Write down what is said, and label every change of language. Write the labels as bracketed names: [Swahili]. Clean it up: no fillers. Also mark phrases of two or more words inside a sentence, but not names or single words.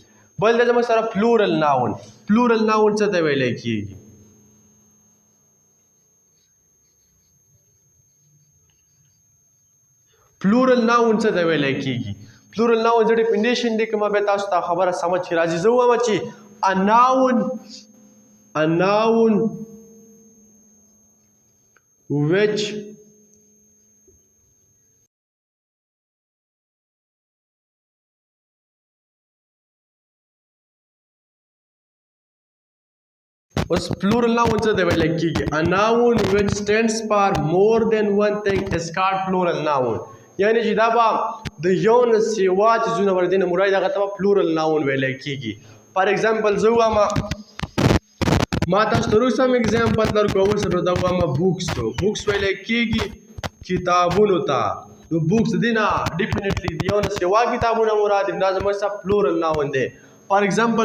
[Pashto] بل دی زموږ سره [English] plural noun. plural noun [Pashto] څه ته ویلی کېږي؟ [English] plural noun [Pashto] څه ته ویلی کېږي؟ [English] plural noun [Pashto] زه ډیفینیشن لیکم، بیا تاسو ته خبره سمجھ کې راځي. زه وایم چې [English] a noun which [Pashto] اوس [English] plural noun [Pashto] څه ته ویلی کېږي؟ [English] a noun which stands for more than one thing is called plural noun، [Pashto] یعنی چې دا به د یو نه سیوا څیزونه ور دې نه مراد، هغه ته به [English] plural noun [Pashto] ویلی کېږي. [English] for example [Pashto] زه وایم، ما تاسو ته وروسته هم اګزامپل درکړو، اوس دا وایم بوکس ویلی کېږي کتابونو ته، نو بوکس د دې نه ډیفینیټلی د یو نه سیوا کتابونه مراد دي، دا زموږ سره [English] plural noun [Pashto] دی.